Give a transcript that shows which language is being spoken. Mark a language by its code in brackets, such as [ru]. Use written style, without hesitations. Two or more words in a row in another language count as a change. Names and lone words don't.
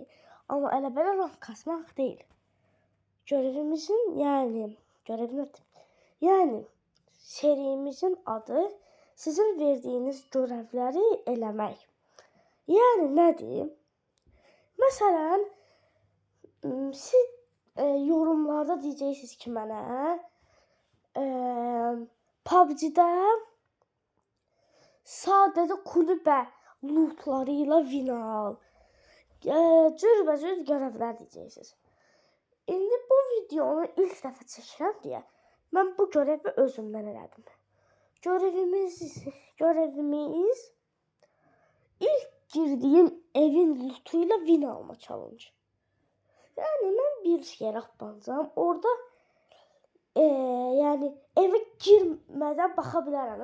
[az] Ama elə belə rank kasmaq değil. Görevimizin yani serimizin adı sizin verdiğiniz görevləri eləmək. [tr] Yani ne diyeyim? Mesela siz yorumlarda diyeceksiniz ki [az] mənə PUBG'də sadəcə [tr] kulübə lootlarıyla win al. [az] Cürbəcür görevlər diyeceksiniz. İndi bu videonu ilk dəfə çəkirəm deyə mən bu görevi özümdən elədim. [tr] Görevimiz ilk girdiğim evin lootuyla win alma challenge. Yani ben bir yere atlanacağım. Orada yani eve girmeden bakabilirim.